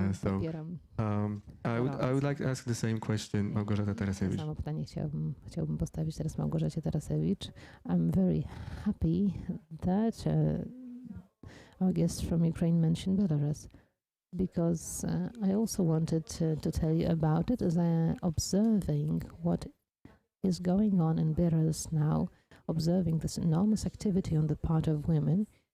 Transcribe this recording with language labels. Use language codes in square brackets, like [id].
[en] So I would like to ask the same question, Małgorzata Tarasiewicz. [pl] Samo pytanie chciałbym postawić teraz Małgorzacie Tarasiewicz. [en] I'm very happy that our guest from Ukraine mentioned Belarus, because I also wanted to tell you about it, as I'm observing what is going on in Belarus now, observing this enormous activity on the part of women.